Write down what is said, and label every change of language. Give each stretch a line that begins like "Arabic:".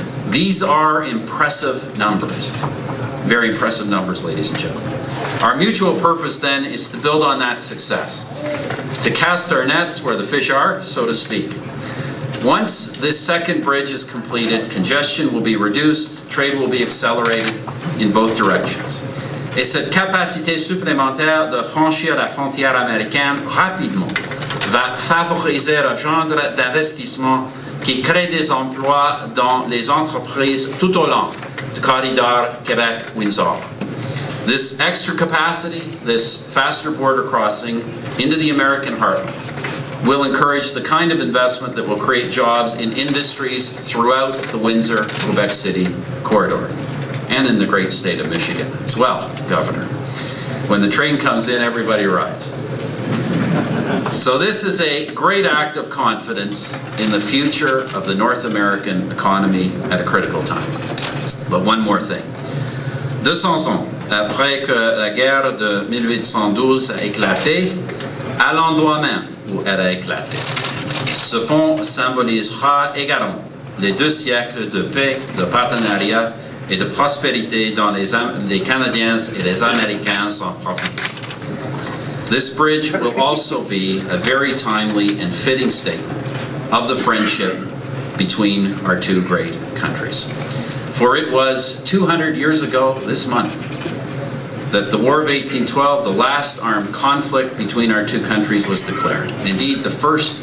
English: These are impressive numbers. Very impressive numbers, ladies and gentlemen. Our mutual purpose then is to build on that success, to cast our nets where the fish are, so to speak. Once this second bridge is completed, congestion will be reduced, trade will be accelerated in both directions.
French: Et cette capacité supplémentaire de franchir la frontière américaine rapidement va favoriser un genre d'investissement qui crée des emplois dans les entreprises tout au long du corridor Québec-Windsor.
English: This extra capacity, this faster border crossing into the American heartland, will encourage the kind of investment that will create jobs in industries throughout the Windsor-Quebec City corridor and in the great state of Michigan as well, Governor. When the train comes in, everybody rides. So this is a great act of confidence in the future of the North American economy at a critical time. But one more thing.
French: 200 ans après que la guerre de 1812 a éclaté, à l'endroit même où elle a éclaté, ce pont symbolisera également les 2 siècles de paix, de partenariat et de prospérité dont les Canadiens et les Américains en profitent.
English: This bridge will also be a very timely and fitting statement of the friendship between our 2 great countries. For it was 200 years ago this month that the War of 1812, the last armed conflict between our 2 countries, was declared. Indeed, the first